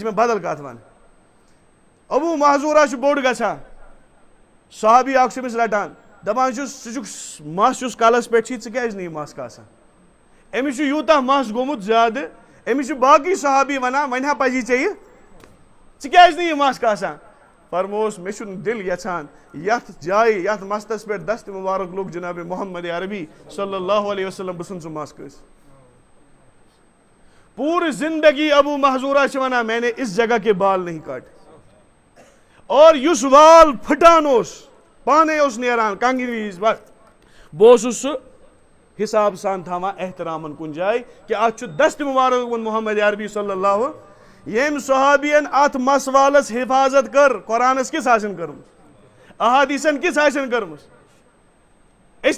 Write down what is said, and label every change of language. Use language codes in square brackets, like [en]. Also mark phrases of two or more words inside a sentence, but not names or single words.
[ks] مےٚ بدل کتھ وَنٕنۍ ابوٗ محذوٗرہ چھُ بوٚڑ گژھان صحابی اکھ چھُ أمِس رٹان دپان چھُس ژٕ چھُکھ مس یُس کلس پٮ۪ٹھ چھی ژٕ کیازِ نہٕ یہِ مس کاسان أمِس چھُ یوٗتاہ مس گوٚمُت زیادٕ أمِس چھُ باقٕے صحابی ونان وۄنۍ ہا پزی ژےٚ یہِ ژٕ کیازِ نہٕ یہِ مس کاسان فرمووُس مےٚ چھُنہٕ دِل یژھان یتھ جایہِ یتھ مستس پٮ۪ٹھ دست مُبارک لوٚگ جناب محمد عربی [ar] صلی اللہ علیہ وسلم [ks] بہٕ ژھٕنہٕ سُہ مس کٲنٛسہِ پوٗرٕ زندگی ابوٗ محذوٗرہ چھِ ونان [ur] میں نے اس جگہ کے بال نہیں کاٹے [ks] اور یُس وال پھٕٹان اوس پانے اوس نیران کنگہِ وِزِ بہٕ اوسُس سُہ حساب سان تھاوان احترامن کُنہِ جایہِ کہِ اتھ چھُ دست مُبارک لوٚگمُت محمد عربی [ar] صلی اللہ [ks] ییٚمۍ صحابین اتھ مس والس حفاظت کٔر قرآنس کِژھ آسن کٔرمٕژ احادیٖثن کِژھ آسن کٔرمٕژ أسۍ